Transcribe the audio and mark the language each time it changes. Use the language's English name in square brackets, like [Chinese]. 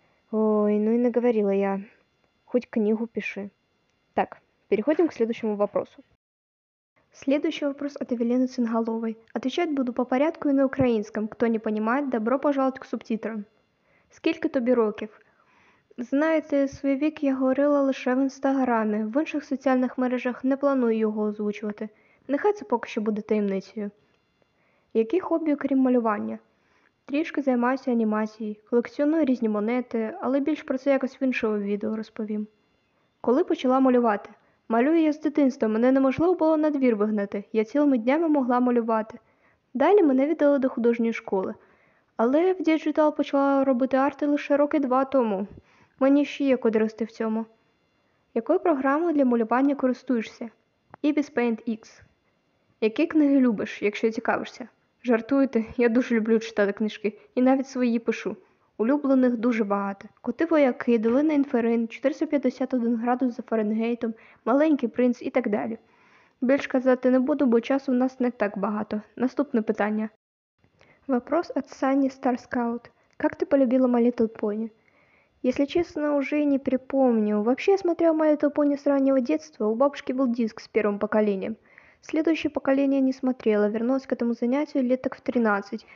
[Russian] Ой, ну и наговорила я. Хоть книгу пиши. Так, переходим к следующему вопросу. Следующий вопрос от Евелины Цингаловой. Отвечать буду по порядку и на [Ukrainian] українському. Хто [Russian] не понимает, добро пожаловать к субтитрам. [Ukrainian] Скільки тобі років? Знаєте, свій вік я говорила лише в інстаграмі, в інших соціальних мережах не планую його озвучувати. Нехай це поки що буде таємницею. Які хобі, окрім малювання? Трішки займаюся анімацією, колекціоную різні монети, але більш про це якось в іншому відео розповім. Коли почала малювати? Малюю я з дитинства, мене неможливо було на двір вигнати, я цілими днями могла малювати. Далі мене віддали до художньої школи. Але в діджитал почала робити арти лише роки 2 тому. Мені ще є куди рости в цьому. Якою програмою для малювання користуєшся? Ibis Paint X. Які книги любиш, якщо цікавишся? Жартуєте, я дуже люблю читати книжки, і навіть свої пишу. Улюблених дуже багато. Коти вояки, Долина Інферин, 451 градус за Фаренгейтом, Маленький принц і так далі. Більш казати не буду, бо часу в нас не так багато. Наступне питання. [Russian] Вопрос от Сани Старскаут. Как ты полюбила My Little Pony? Если честно, уже не припомню. Вообще я смотрел My Little Pony с раннего детства. У бабушки был диск с первым поколением. Следующее поколение не смотрела, вернулась к этому занятию лет так в 13.